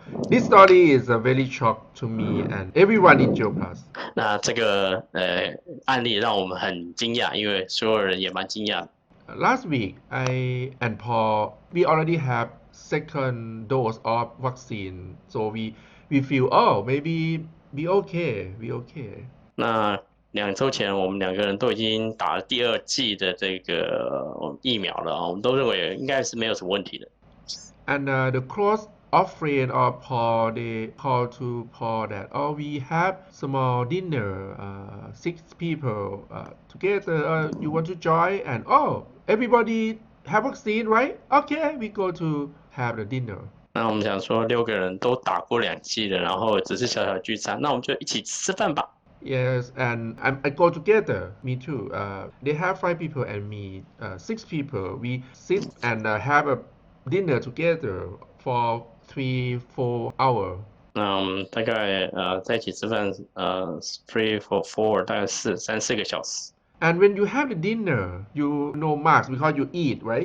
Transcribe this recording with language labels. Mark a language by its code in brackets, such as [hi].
[en] This story is a very shock to me and everyone in Gel Plus. [zh] 那这个案例让我们很惊讶，因为所有人也蛮惊讶的。 [en] last week, I and Paul, we already have second dose of vaccine, so we feel maybe we okay. [zh] 那2周前，我们2个人都已经打了第2剂的这个疫苗了啊，我们都认为应该是没有什么问题的。 [en] And the close of friend of Paul, they call to Paul that we have small dinner, 6 people together. You want to join? And everybody have vaccine, right? Okay, we go to have the dinner. [zh] 那我们想说6个人都打过2剂了，然后只是小小聚餐，那我们就一起吃饭吧。 [en] Yes, and I go together. Me too. They have 5 people and me 6 people. We sit and have a dinner together for 3-4 hours. [zh] 那我们大概在一起吃饭3 for 4大概3-4个小时。 [en] And when you have the dinner, you no mask because you eat, right?